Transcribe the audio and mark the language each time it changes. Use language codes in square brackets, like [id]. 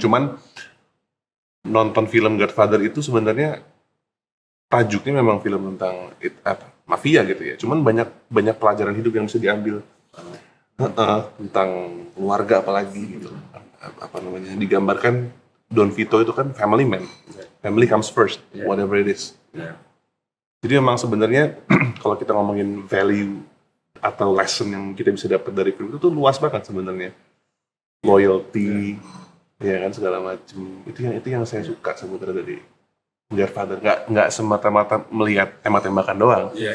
[id] Cuman nonton film Godfather itu sebenarnya tajuknya memang film tentang mafia gitu ya. Cuman banyak pelajaran hidup yang bisa diambil tentang keluarga apalagi gitu. Apa namanya, digambarkan Don Vito itu kan family man. [en] Family comes first, whatever it is. [id] Jadi memang sebenarnya kalau kita ngomongin value atau lesson yang kita bisa dapat dari film itu tuh luas banget sebenarnya. Loyalty, ya kan, segala macam. Itu yang saya suka sebenarnya dari Godfather. Nggak semata-mata melihat tembak-tembakan doang.